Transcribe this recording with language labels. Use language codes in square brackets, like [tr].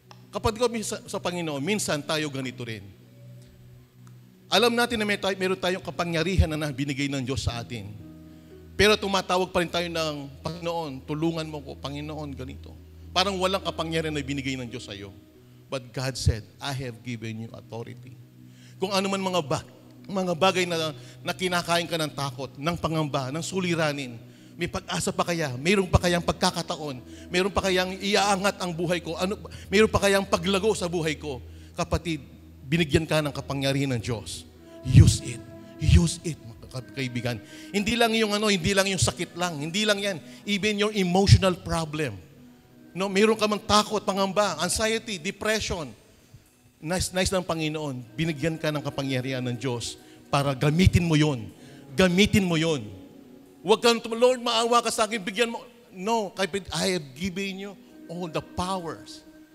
[tl] Kapatid ko sa Panginoon, minsan tayo ganito rin. Alam natin na meron tayong kapangyarihan na binigay ng Diyos sa atin. Pero tumatawag pa rin tayo ng Panginoon, tulungan mo ko, Panginoon, ganito. Parang walang kapangyarihan na binigay ng Diyos sa iyo. [en] But God said, I have given you authority. [tl] Kung ano man mga bagay na kinakain ka ng takot, ng pangamba, ng suliranin, may pag-asa pa kaya? Mayroon pa kayang pagkakataon? Mayroon pa kayang iaangat ang buhay ko? Mayroon pa kayang paglago sa buhay ko? Kapatid, binigyan ka ng kapangyarihan ng Diyos. [en] Use it. Use it, [tl] kaibigan. Hindi lang yung sakit lang. Hindi lang yan. [en] Even your emotional problem. [tl] No, mayroon ka mang takot, pangamba, anxiety, depression. Nice ng Panginoon. Binigyan ka ng kapangyarihan ng Diyos para gamitin mo yon. Gamitin mo yon. Huwag kang, Lord, maawa ka sa akin, bigyan mo. [en] No, I have given you all the powers.